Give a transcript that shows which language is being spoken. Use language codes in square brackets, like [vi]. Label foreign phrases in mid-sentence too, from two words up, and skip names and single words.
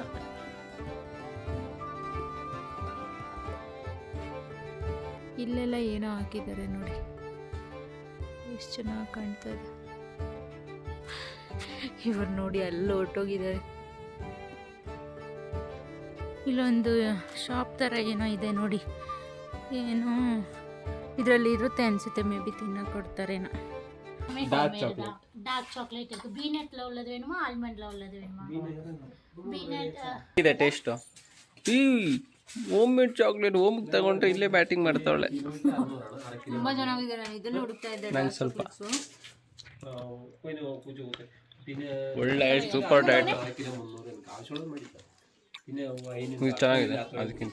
[kn] ಇಲ್ಲೆಲ್ಲ ಏನೋ ಹಾಕಿದ್ದಾರೆ ನೋಡಿ, ಎಷ್ಟು ಚೆನ್ನಾಗಿ ಕಾಣ್ತಾ ಇದೆ. ಇವರು ನೋಡಿ ಅಲ್ಲಿ ಹೊರಟೋಗಿದ್ದಾರೆ. ಇಲ್ಲೊಂದು ಶಾಪ್ ಥರ ಏನೋ ಇದೆ ನೋಡಿ, ಏನೋ ಇದರಲ್ಲಿ ಇರುತ್ತೆ ಅನಿಸುತ್ತೆ, [en] may be [kn] ತಿನ್ನೋಕೆ ಕೊಡ್ತಾರೇನೋ. [en] dark chocolate. dark chocolate [te] బీనట్లో ఉన్నది వేணுమా ఆల్మండ్లో ఉన్నది వేணுమా బీనట్ [kn] ಇದೆ ಟೇಸ್ಟು. ಈ [en] home made chocolate [kn] ಹೋಮ್ಗೆ ತಗೊಂಡ್ರೆ ಇಲ್ಲೇ ಬ್ಯಾಟಿಂಗ್ ಮಾಡ್ತಾವಳೆ. ತುಂಬ ಚೆನ್ನಾಗಿದೆ. ನಾನು ಇದನ್ನು ಹುಡುಕ್ತಾ ಇದ್ದೆ. ನಂಗೆ ಸ್ವಲ್ಪ ಒಳ್ಳೆ [en] super diet. [kn] ಇದು ಚೆನ್ನಾಗಿದೆ ಅದಕ್ಕಿಂತ.